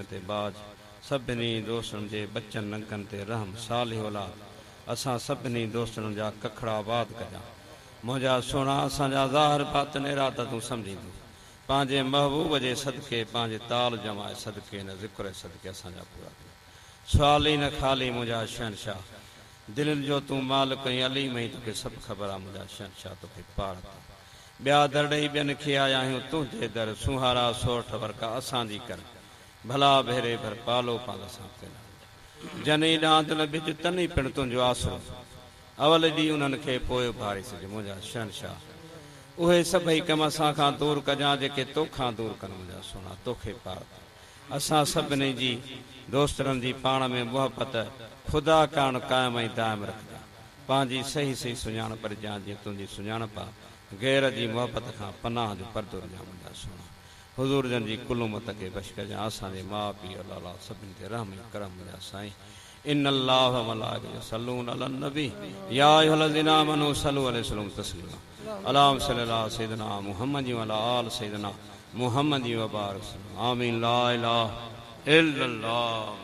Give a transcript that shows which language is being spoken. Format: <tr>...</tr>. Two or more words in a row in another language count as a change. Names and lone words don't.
<sd>ते बाज सभिनी दोस्तनि जे बचनि नंगनि ते रहम सालिह औलाद असां सभिनी दोस्तनि जा कखड़ा आबाद कजां मुंहिंजा सोना असांजा ज़ाहिर बातिन इरादा तूं सम्झींदो पंहिंजे महबूब जे सदके पंहिंजे ताल जमाए सदके हिन ज़िक्र सदके असांजा पूरा कयो सवाली न ख़ाली मुंहिंजा शहनशाह दिलनि जो तूं मालिक ऐं अलीम ऐं तोखे सभु ख़बर आहे मुंहिंजा शहनशाह तोखे पार ॿिया दर ॾेई ॿियनि खे आया आहियूं तुंहिंजे दर सुहारा सोठ वर्का असांजी कर भला भेरे भर पालो पाल सां जनी डांदल बिच तनी पिण तुंहिंजो आसरो अवल ॾींहुं उन्हनि खे पोइ भारे सघे मुंहिंजा शहनशाह उहे सभई कम असां खां दूर कजां जेके तोखां दूर कनि मुंहिंजा सोना तोखे पार असां सभिनी जी दोस्तरनि जी पाण में मुहबत ख़ुदा करण क़ाइम ऐं दाइम रखंदा पंहिंजी सही सही सुञाणप ॾिजां जीअं तुंहिंजी सुञाणप गैर जी मुहबत खां पनाह जो परदो ॾिजां मुंहिंजा सोना हुज़ूर जन जी कुल उमत खे बश कजां असांजे माउ पीउ अलाह सभिनी ते रहम करम मुंहिंजा साईं</sd> <ar>إن الله وملائكته يصلون على النبي يا أيها الذين آمنوا صلوا عليه وسلموا تسليما اللهم صل على سيدنا محمد وعلى آل سيدنا محمد وبارك آمين لا إله إلا الله.</ar>